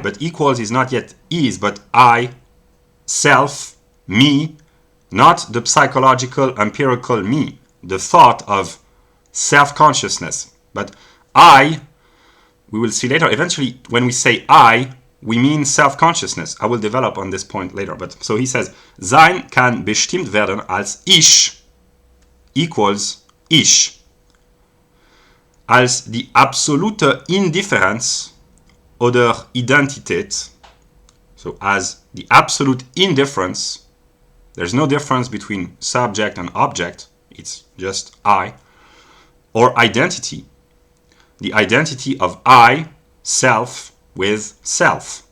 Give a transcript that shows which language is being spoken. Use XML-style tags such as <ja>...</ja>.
<en>But equals is not yet is, but I, self, me, not the psychological, empirical me, the thought of self-consciousness. But I, we will see later, eventually when we say I, we mean self-consciousness. I will develop on this point later. But so he says,</en> <de>Sein kann bestimmt werden als ich</de> <en>equals</en> <de>ich. Als die absolute Indifferenz oder Identität,</de> <en>so as the absolute indifference, there's no difference between subject and object, it's just I, or identity, the identity of I, self, with self.</en>